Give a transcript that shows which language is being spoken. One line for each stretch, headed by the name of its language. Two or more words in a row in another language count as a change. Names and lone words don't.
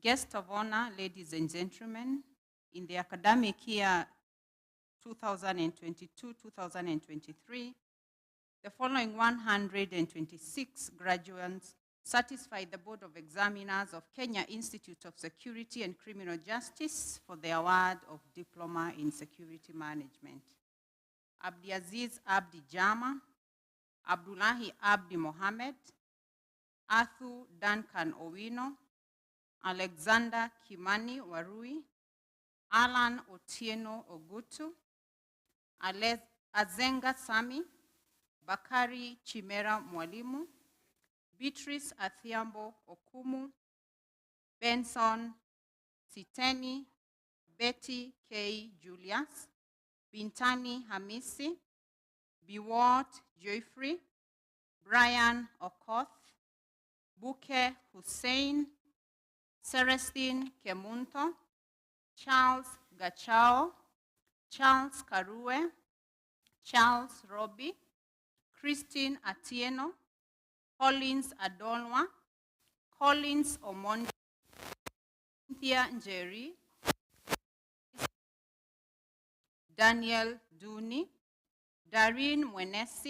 English: Guest of honor, ladies and gentlemen, in the academic year 2022-2023, the following 126 graduates satisfied the Board of Examiners of Kenya Institute of Security and Criminal Justice for the award of Diploma in Security Management. Abdiaziz Abdi Jama, Abdullahi Abdi Mohammed, Athu Duncan Owino, Alexander Kimani Warui, Alan Otieno Ogutu, Azenga Sami, Bakari Chimera Mwalimu, Beatrice Athiambo Okumu, Benson Siteni, Betty K. Julius, Bintani Hamisi, Biwot Joyfrey, Brian Okoth, Buke Hussein, Celestine Kemunto, Charles Gachao, Charles Karue, Charles Roby, Christine Atieno, Collins Adolwa, Collins Omondi, Cynthia Njeri, Daniel Duni, Darine Mwenesi,